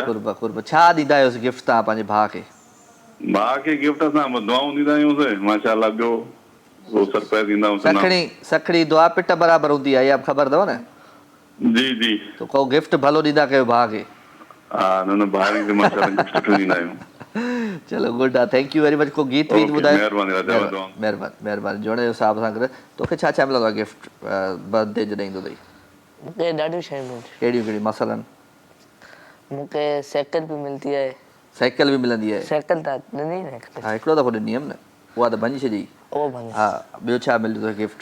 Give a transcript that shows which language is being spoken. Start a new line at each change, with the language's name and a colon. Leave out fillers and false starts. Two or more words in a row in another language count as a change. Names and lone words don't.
Sindhi: कुर्ब छा ॾींदा आहियोसि गिफ्ट तव्हां पंहिंजे भाउ खे गिफ्ट असां दुआऊं ॾींदा आहियूं माशाअल्लाह ॿियो सरप्राइज़ ॾींदा आहियूं सखड़ी दुआ पिट बराबरि हूंदी आहे इहा ख़बर अथव न जी तो को गिफ्ट भलो ॾींदा कयो भाउ खे न भाई के माशाअल्लाह गिफ्ट सुठो ॾींदा आहियूं चलो गुड आहे
English: thank you very much
Sindhi: को गीत वीत ॿुधायो महिरबानी जोड़े जो साहब सां करे तोखे छा मिलंदो आहे
English: gift birthday
Sindhi: जॾहिं ईंदो अथई मूंखे ॾाढियूं शयूं कहिड़ियूं मसलन मूंखे साइकिल बि मिलंदी आहे साइकिल बि मिलंदी आहे साइकिल त ॾिनी न हा हिकिड़ो दफ़ो ॾिनी हुयमि न उहा त भञी छॾी हा ॿियो छा मिलियो तोखे गिफ्ट